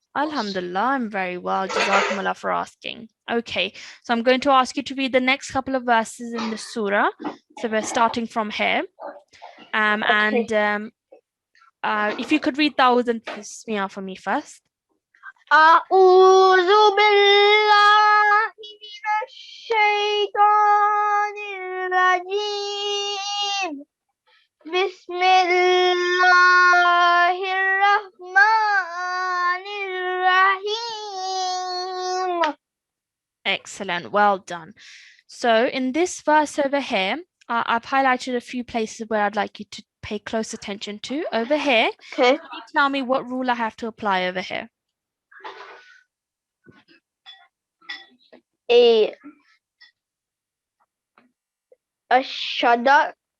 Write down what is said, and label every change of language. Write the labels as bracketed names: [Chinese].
[English] Alhamdulillah, I'm very well. Jazakumullah for asking. Okay, so I'm going to ask you to read the next couple of verses in the surah. So we're starting from here. And if you could read Ta'awudh and Tasmiyah for me first. [Arabic] أعوذ بالله من الشيطان الرجيم بسم الله الرحمن الرحيم. [English] Excellent, well done. So in this verse over here, I've highlighted a few places where I'd like you to pay close attention to. Over here, Okay. can you tell me what rule I have to apply over here? A shada.